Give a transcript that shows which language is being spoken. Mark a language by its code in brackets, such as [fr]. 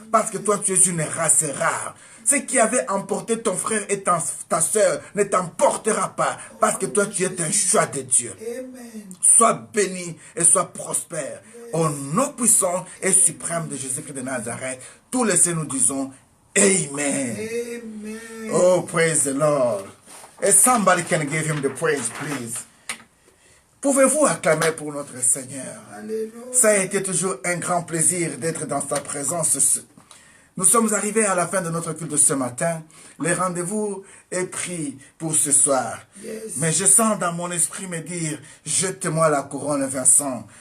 [fr] Parce que toi, tu es une race rare. Ce qui avait emporté ton frère et ta soeur ne t'emportera pas. Parce que toi, tu es un choix de Dieu. Sois béni et sois prospère. Au nom puissant et suprême de Jésus-Christ de Nazareth, tous les saints nous disons Amen. [en] Oh, praise the Lord. And somebody can give him the praise, please. [fr] Pouvez-vous acclamer pour notre Seigneur? Alléluia. Ça a été toujours un grand plaisir d'être dans sa présence. Nous sommes arrivés à la fin de notre culte de ce matin. Le rendez-vous est pris pour ce soir. [en] Yes. [fr] Mais je sens dans mon esprit me dire, jette-moi la couronne, Vincent.